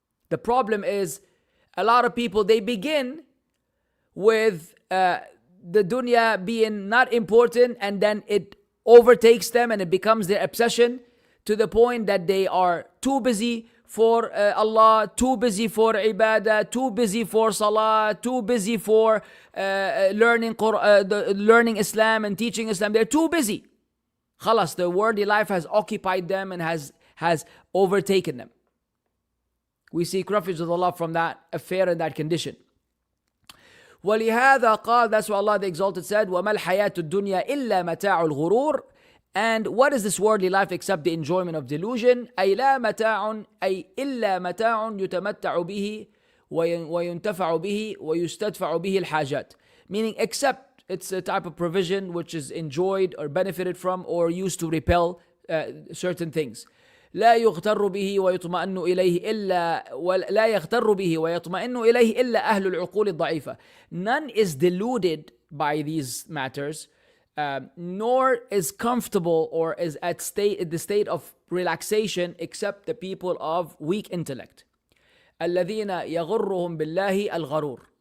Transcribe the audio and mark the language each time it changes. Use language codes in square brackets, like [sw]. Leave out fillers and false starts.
[en] The problem is, a lot of people, they begin with the dunya being not important and then it overtakes them and it becomes their obsession to the point that they are too busy for Allah, too busy for ibadah, too busy for salah, too busy for learning Islam and teaching Islam. They're too busy. Khalas, the worldly life has occupied them and has overtaken them. We seek refuge with Allah from that affair and that condition. [ar] ولهذا قال, [en] that's what Allah the Exalted said, [ar] وَمَا الْحَيَاةُ الدُّنْيَا إِلَّا مَتَاعُ الْغُرُورِ. [en] And what is this worldly life except the enjoyment of delusion? [ar] أي لا متاع أي إلا متاع يتمتع به وينتفع به ويستدفع به الحاجات. [en] Meaning except it's a type of provision which is enjoyed or benefited from or used to repel certain things. [ar] لا يغتر به ويطمئن إليه إلا لا يغتر به ويطمئن إليه إلا أهل العقول الضعيفة. [en] None is deluded by these matters, nor is comfortable or is at the state of relaxation except the people of weak intellect. [ar] الذين يغرهم بالله الغرور.